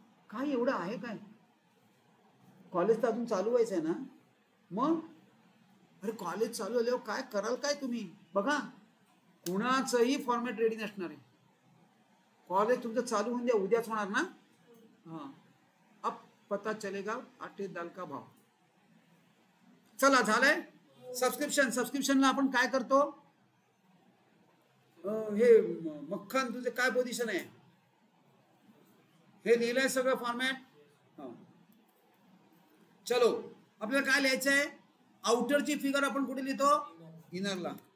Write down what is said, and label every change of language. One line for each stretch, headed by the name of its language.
Marathi: काय एवढं आहे काय? कॉलेज तर अजून चालू व्हायचं आहे ना. मग अरे कॉलेज चालू झाल्यावर काय कराल काय तुम्ही? बघा कुणाचंही फॉर्मॅट रेडी नसणार आहे. कॉलेज तुमचं चालू होऊन द्या, उद्याच होणार ना.
Hindi: हां, अब पता चलेगा आटे दाल का भाव.
Marathi: चला झालंय. सबस्क्रिप्शनला आपण काय करतो? हे मक्खन तुझे काय पोझिशन आहे? हे लिहिलंय सगळं फॉर्मॅट. चलो आपल्याला काय लिहायचं आहे? आउटरची फिगर आपण कुठे लिहितो? इनरला.